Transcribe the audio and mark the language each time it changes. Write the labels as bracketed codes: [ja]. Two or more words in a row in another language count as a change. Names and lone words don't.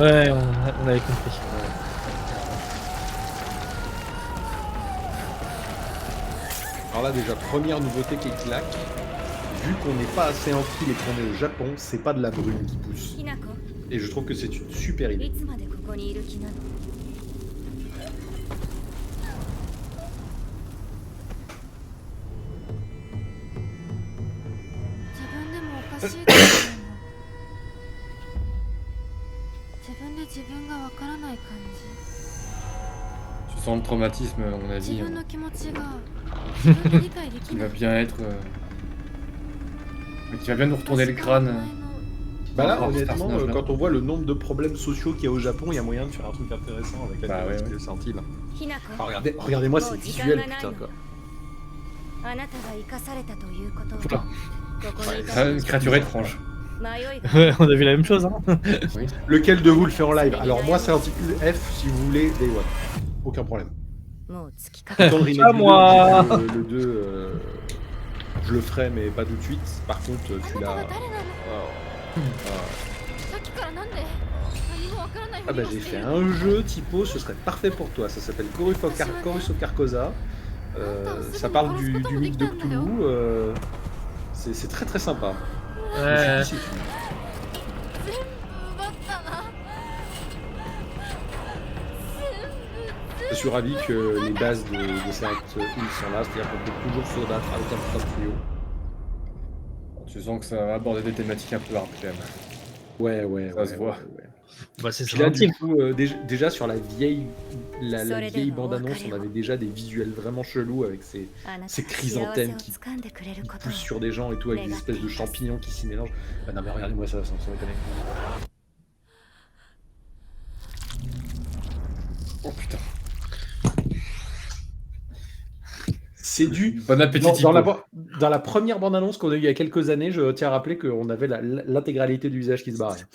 [fr] Ouais, on avait compris. Alors là, déjà, première nouveauté qui claque. Vu qu'on n'est pas assez en Hill et qu'on est au Japon, c'est pas de la brume qui pousse. [ja] ひなこ、 [fr] Et je trouve que c'est une super [ja] い [fr] idée. [ja] つまでここにいる気なの？自分でもおかしいと思うの。自分で自分がわからない感じ。 [fr] Tu sens le traumatisme, à mon [ja] 自 [fr] avis, [ja] 分の気持ちが自分で理解でき [fr] qui [ja] な [fr] va [ja] い。 [fr] bien être. Qui va bien nous retourner le crâne. Bah là, Par rapport à ce honnêtement, personnage-là. quand on voit le nombre de problèmes sociaux qu'il y a au Japon, il y a moyen de faire un truc intéressant avec la Bah ouais, diversité ouais. de Silent Hill. [ja] ひなこ、 [fr] Ah, regardez-moi ces visuels, putain, quoi. [ja] あなたが生かされたということは [fr] Oula. [ja] ここにいた [fr] Ah, une créature étrange. [ja] 迷いが [fr] Ouais, on a vu la même chose. Hein. Oui. Lequel de vous le fait en live? Alors moi, Silent Hill F, si vous voulez, [en] Day One. [fr] Aucun problème. [ja] もう突きかか [fr] Autant le remake À du moi. 2, le 2, je le ferai, mais pas tout de suite. Par contre, [ja] あなた [fr] celui-là... [ja] が誰なの？ [fr] Ah, [ja] さっきからなんで何もわからないふ [fr] ah [ja] り [fr] bah [ja] を [fr] j'ai [ja] してい [fr] fait [ja] る。 [fr] un jeu, Typo, ce serait parfait pour toi. Ça s'appelle Chorus of Carcosa. Ça parle du mythe de Cthulhu. C'est très très sympa. Ouais. Je me suis dit, [ja] 全部奪ったな。 [fr] Je suis ravi que les bases de Silent Hill sont là, c'est-à-dire qu'on peut toujours se battre avec un putain de trio. Tu sens que ça va aborder des thématiques un peu hard quand même. Ouais, Ça se voit. Bah, c'est Puis là, Silent du Hill. coup, déjà sur la vieille bande-annonce, on avait déjà des visuels vraiment chelous avec ces [ja] あなた [fr] ces [ja] が幸せ [fr] chrysanthèmes [ja] を [fr] qui [ja] 掴んでくれることを [fr] poussent sur des gens et tout, avec des espèces de champignons qui s'y mélangent. Ah non mais regardez-moi ça, sans déconner. Oh putain. C'est du... Bon appétit, Dans la première bande-annonce qu'on a eue il y a quelques années, je tiens à rappeler qu'on avait l'intégralité du visage qui se barrait.